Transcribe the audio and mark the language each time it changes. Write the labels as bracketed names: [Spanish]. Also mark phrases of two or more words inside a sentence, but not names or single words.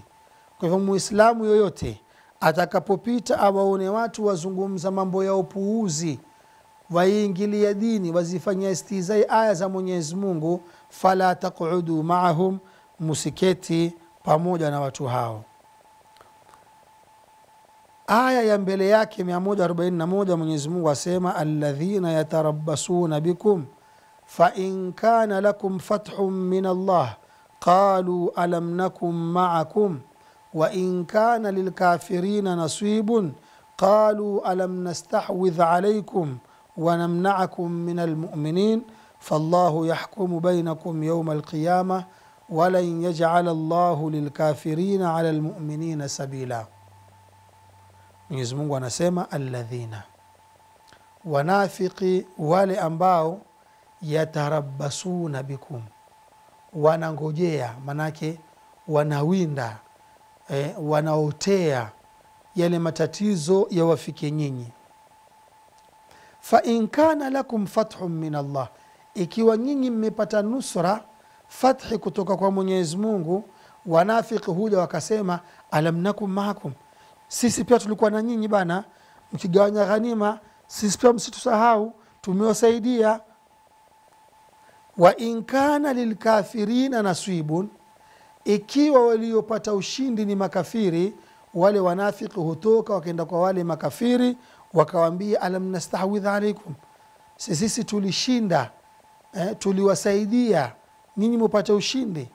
[Swahili] Kwa hivyo muislamu yoyote atakapopita awaone watu wazungumza mambo ya upuuzi, waingilia dini, wazifanyia istihzai aya za Mwenyezi Mungu, [Arabic] فلا تقعدوا معهم, [Swahili] musiketi pamoja na watu hao. Aya ya mbele yake 141, Mwenyezi Mungu asema [Arabic] الذين يتربصون بكم ف إن كان لكم فتح من الله قالوا ألم نكن معكم وإن كان للكافرين نصيب قالوا ألم نستحوذ عليكم ونمنعكم من المؤمنين فالله يحكم بينكم يوم القيامة ولن يجعل الله للكافرين على المؤمنين سبيلا. [Swahili] Mwenyezi Mungu anasema alladhina, wanafiki wale ambao [Arabic] يتربصون بكم, [Swahili] wanangojea, manake wanawinda, wanaotea yale matatizo ya wafike nyinyi. [Arabic] فإن كان لكم فتح من الله, [Swahili] ikiwa nyinyi mmepata nusra, fathi kutoka kwa Mwenyezi Mungu, wanafiki huja wakasema [Arabic] ألم نكن معكم, [Swahili] sisi pia tulikuwa na nyinyi bana, mkigawanya ghanima sisi pia msitusahau, tumewasaidia. [Arabic] وإن كان للكافرين نصيب, [Swahili] ikiwa waliopata ushindi ni makafiri, wale wanafiki hutoka wakaenda kwa wale makafiri wakawaambia [Arabic] ألم نستحوذ عليكم, [Swahili] sisi tulishinda, tuliwasaidia ninyi mupate ushindi.